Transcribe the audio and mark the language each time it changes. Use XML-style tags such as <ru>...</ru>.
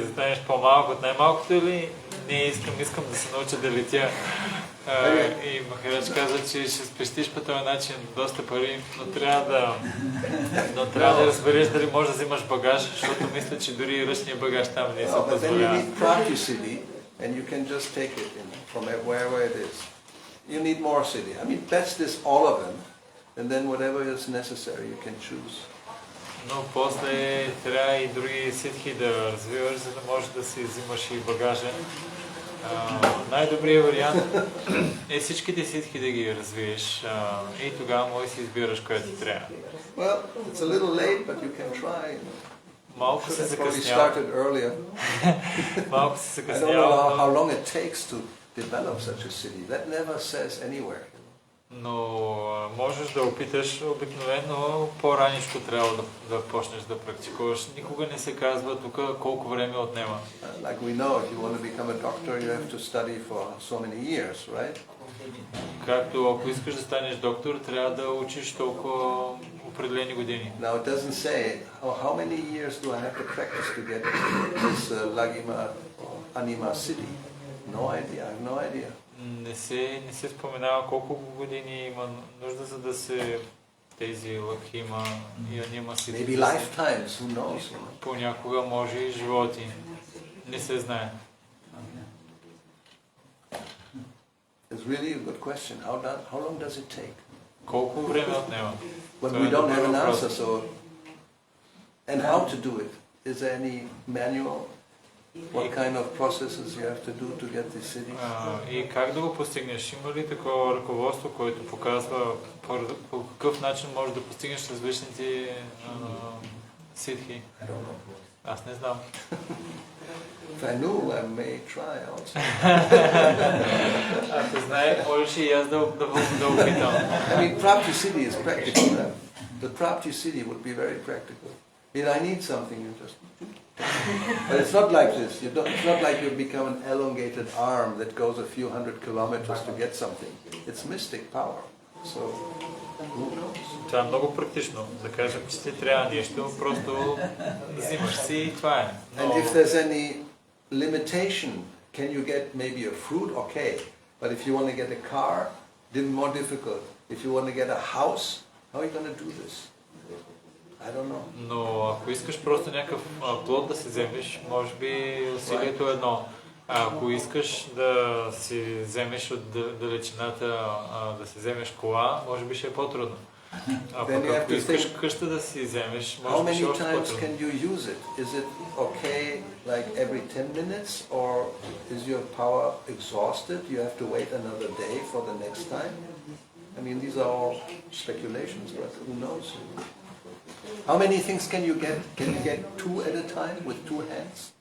<bg>Да станеш по-малко от най-малкото или не искам да се науча да летя? И Махарадж каза, че ще спестиш по този начин доста пари, но трябва да разбереш дали можеш да взимаш багаж, защото мисля, че дори ръчния багаж там не се позволява.</bg> <en>And you can just take it from wherever it is. You need more city. I mean, that's this all of them, and then whatever is necessary you can choose.</en> <bg>Но после трябва и други ситхи да развиваш, за да можеш да си взимаш и багажа. Най-добрият вариант е всичките ситхи да ги развиеш и тогава можеш да си избираш кое ти трябва.</bg> <en>Well, it's a little late, but you can try.</en> <bg>Малко се закъснява. Малко се закъснява.</bg> <en>I don't know how long it takes to develop such a city. That never says anywhere.</en> <bg>Но можеш да опиташ, обикновено по-раничко трябва да почнеш да практикуваш. Никога не се казва тук колко време отнема.</bg> <en>Like we know, if you want to become a doctor, you have to study for so many years, right?</en> <bg>Както ако искаш да станеш доктор, трябва да учиш толкова определени години.</bg> <en>Now it doesn't say, oh, how many years do I have to practice to get this Lagima or Anima city? No idea, I have no idea.</en> <bg>Не се споменава колко години има нужда, за да се тези лакхима и анима сити.</bg> <en>Maybe lifetimes, who knows?</en> <bg>Понякога може и животи. Не се знае.</bg> <en>It's really a good question. How long does it take?</en> <bg>Колко време отнема?</bg> <en>But we don't have an answer, so... And how to do it? Is there any manual? What kind of processes you have to do to get these cities?</en> <bg>И как да го постигнеш? Има ли такова ръководство, което показва по какъв начин можеш да постигнеш различните ситхи? Аз не знам.</bg> <en>If I knew, I may try also.</en> <bg>Ако знае, можеш и аз да опитам.</bg> <en>I mean, Prapti Siddhi is practical. The Prapti Siddhi would be very practical. If I need something, you just... But it's not like this. It's not like you become an elongated arm that goes a few hundred kilometers to get something. It's mystic power. So, who knows?</en> <bg>Това е много практично. Да кажем, че ти трябва нещо, просто взимаш си и това е.</bg> <en>And if there's any limitation, can you get maybe a fruit? Okay. But if you want to get a car, then more difficult. If you want to get a house, how are you going to do this? I don't know.</en> <bg>Но ако искаш просто някакъв плод да си вземеш, може би усилието е едно. А ако искаш да си вземеш от далечината, да си вземеш кола, може би ще е по-трудно. А пък ако искаш къща да си вземеш, може би ще е още по-трудно.</bg> <en>How many times can you use it? Is it okay like every 10 minutes or is your power exhausted? You have to wait another day for the next time? I mean, these are all speculations, but who knows? How many things can you get? Can you get two at a time with two hands?</en>